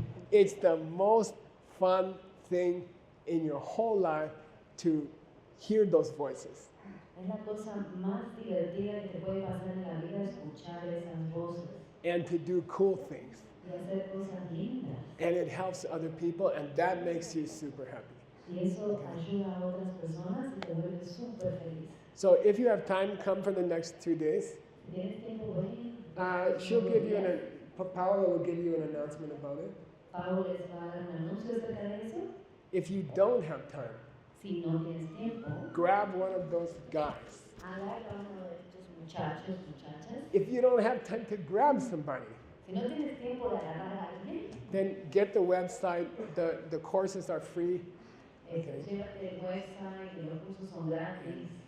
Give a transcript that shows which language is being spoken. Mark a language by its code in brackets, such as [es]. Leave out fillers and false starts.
[en] It's the most fun thing in your whole life to hear those voices. [es] Es la cosa más divertida que te puede pasar en la vida escuchar esas voces [en] And to do cool things. [es] y hacer cosas lindas. [en] And it helps other people, and that makes you super happy. [es] Y eso ayuda a otras personas y te vuelve súper feliz. [en] So if you have time, come for the next 2 days. [es] Si tienes tiempo, ven. [en] She'll give you Paola will give you an announcement about it. [es] Pablo les va a dar un anuncio acerca de eso. [en] If you don't have time, [es] Si no tienes tiempo, [en] grab one of those guys. [es] agarra a uno de estos muchachos, muchachas. [en] If you don't have time to grab somebody, [es] Si no tienes tiempo de agarrar a alguien, [en] then get the website. The courses are free, [es] llévate el website, que los cursos son gratis